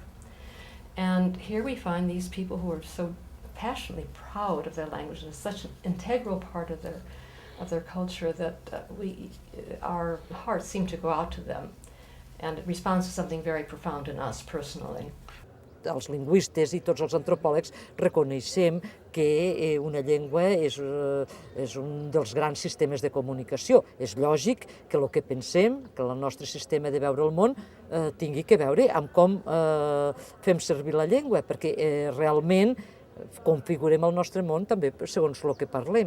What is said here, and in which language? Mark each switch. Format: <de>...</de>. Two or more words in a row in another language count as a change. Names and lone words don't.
<en>And here we find these people who are so passionately proud of their language, and it's such an integral part of their culture that our hearts seem to go out to them, and it responds to something very profound in us personally.</en> <ca>Els lingüistes i tots els antropòlegs reconeixem que una llengua és un dels grans sistemes de comunicació. És lògic que el que pensem, que el nostre sistema de veure el món, tingui que veure amb com fem servir la llengua, perquè realment configurem el nostre món també segons el que parlem.</ca>